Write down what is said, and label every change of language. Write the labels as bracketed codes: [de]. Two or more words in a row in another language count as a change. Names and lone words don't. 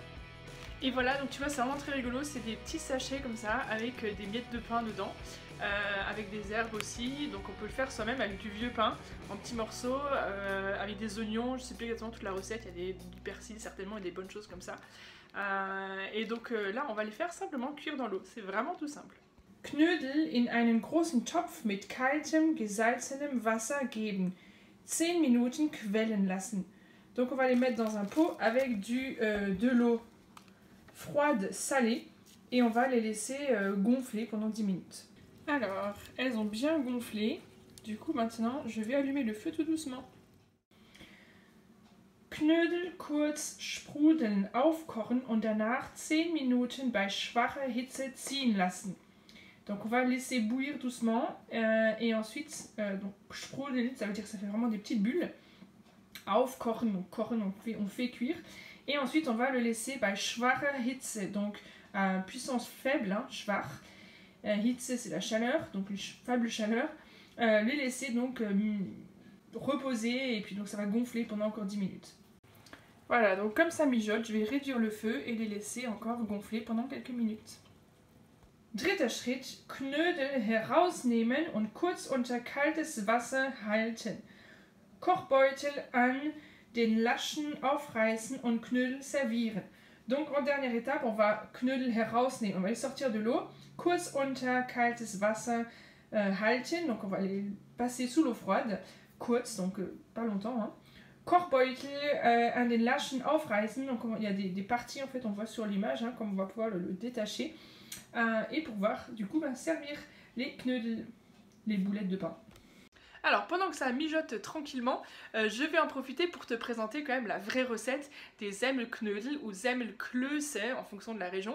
[fr] Et voilà, donc tu vois, c'est vraiment très rigolo, c'est des petits sachets comme ça, avec des miettes de pain dedans, avec des herbes aussi, donc on peut le faire soi-même avec du vieux pain, en petits morceaux, avec des oignons, je sais plus exactement toute la recette, il y a du persil certainement et des bonnes choses comme ça. Et donc là, on va les faire simplement cuire dans l'eau, c'est vraiment tout simple. [de] Knödel in einen großen Topf mit kaltem, gesalzenem Wasser geben. 10 Minuten quellen lassen. [fr] Donc on va les mettre dans un pot avec de l'eau froide salée et on va les laisser gonfler pendant 10 minutes. Alors, elles ont bien gonflé. Du coup, maintenant, je vais allumer le feu tout doucement. [de] Knödel kurz sprudeln, aufkochen und danach 10 Minuten bei schwacher Hitze ziehen lassen. [fr] Donc on va laisser bouillir doucement et ensuite, donc sprudeln, ça veut dire que ça fait vraiment des petites bulles. Aufkochen, donc kochen, on fait cuire. Et ensuite, on va le laisser [de] bei schwacher Hitze, [fr] donc à puissance faible, hein, schwach. Hitze, c'est la chaleur, donc une faible chaleur. Les laisser donc reposer et puis donc ça va gonfler pendant encore 10 minutes. Voilà, donc comme ça mijote, je vais réduire le feu et les laisser encore gonfler pendant quelques minutes. [de] Dritter Schritt, Knödel herausnehmen und kurz unter kaltes Wasser halten. Kochbeutel an den Laschen aufreißen und Knödel servieren. [fr] Donc en dernière étape, on va [de] Knödel herausnehmen, [fr] on va les sortir de l'eau, [de] kurz unter kaltes Wasser halten, [fr] donc on va les passer sous l'eau froide, kurz, donc pas longtemps. Hein. [de] Kochbeutel an den Laschen aufreißen, [fr] donc il y a des parties en fait, on voit sur l'image, hein, comme on va pouvoir le détacher, et pour pouvoir du coup servir les Knödel, les boulettes de pain. Alors pendant que ça mijote tranquillement, je vais en profiter pour te présenter quand même la vraie recette des Semmelknödel ou Semmelklöße en fonction de la région.